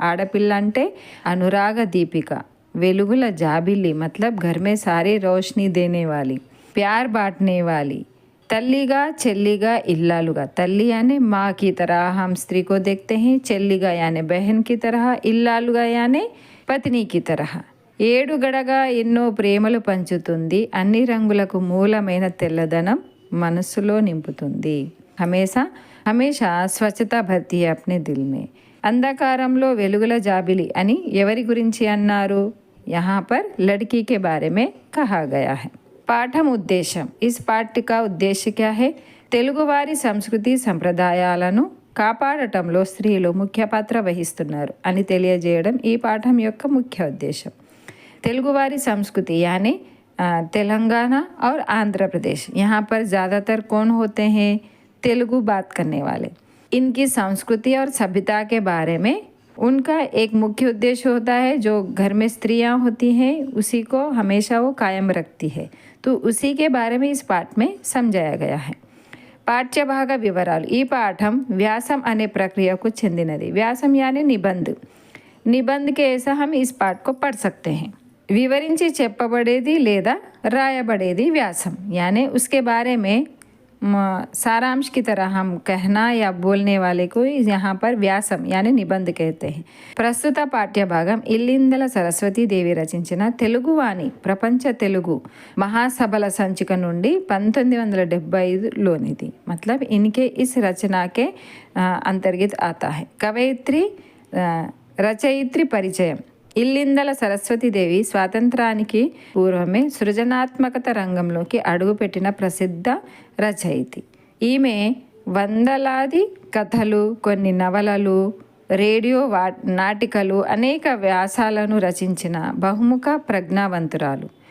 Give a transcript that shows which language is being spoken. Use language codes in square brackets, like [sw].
[te] ఆడపిల్ల అంటే అనురాగ దీపిక, వెలుగుల జాబిల్లి, [hi] మతలబ్ घर में सारी रोशनी देने वाली, प्यार बांटने वाली. [te] तल्लीगा చెల్లిగా ఇల్లాలుగా. [hi] తల్లి यानी माँ की तरह हम स्त्री को देखते हैं, చెల్లిగా यानी बहन की तरह, ఇల్లాలుగా यानी పత్ని की तरह. [te] ఏడుగడగా ఎన్నో ప్రేమలు పంచుతుంది. అన్ని రంగులకు మూలమైన తెల్లదనం మనస్సులో నింపుతుంది. [hi] హమేషా స్వచ్ఛతా భర్తీ అప్నే దిల్ మే. [te] అంధకారంలో వెలుగుల జాబిలి అని ఎవరి గురించి అన్నారు? [hi] यहाँ पर लड़की के बारे में कहा गया है. [te] పాఠం ఉద్దేశం. [hi] ఇస్ పాఠ్య కా ఉద్దేశ్య క్యా హై? [te] తెలుగువారి సంస్కృతి సంప్రదాయాలను కాపాడటంలో స్త్రీలు ముఖ్య పాత్ర వహిస్తున్నారు అని తెలియజేయడం ఈ పాఠం యొక్క ముఖ్య ఉద్దేశం. [hi] తెలుగువారి సంస్కృతి यानी तेलंगाना और आंध्र प्रदेश, यहाँ पर ज़्यादातर कौन होते हैं? तेलुगु बात करने वाले. इनकी संस्कृति और सभ्यता के बारे में उनका एक मुख्य उद्देश्य होता है. जो घर में स्त्रियां होती हैं उसी को हमेशा वो कायम रखती है. तो उसी के बारे में इस पाठ में समझाया गया है. [te] పాఠ్యభాగ వివరాలు. ఈ పాఠం వ్యాసం అనే ప్రక్రియకు చెందినది. [hi] వ్యాసం యాని నిబంధ్. నిబంధ్ के ऐसा हम इस पाठ को पढ़ सकते हैं. [te] వివరించి చెప్పబడేది లేదా రాయబడేది వ్యాసం. [hi] यानी उसके बारे में सारांश की तरह हम कहना या बोलने वाले को यहाँ पर వ్యాసం यानी నిబంధ్ कहते हैं. [te] ప్రస్తుత పాఠ్యభాగం ఇల్లిందల సరస్వతీదేవి రచించిన తెలుగువాణి ప్రపంచ తెలుగు మహాసభల సంచిక నుండి 1975లోనిది. [hi] मतलब इनके इस रचना के अंतर्गत आता है. [te] कवयित्री రచయిత్రి పరిచయం. ఇల్లిందల సరస్వతీదేవి స్వాతంత్రానికి పూర్వమే సృజనాత్మకత రంగంలోకి అడుగుపెట్టిన ప్రసిద్ధ రచయితి. ఈమె వందలాది కథలు, కొన్ని నవలలు, రేడియో నాటికలు, అనేక వ్యాసాలను రచించిన బహుముఖ ప్రజ్ఞావంతురాలు.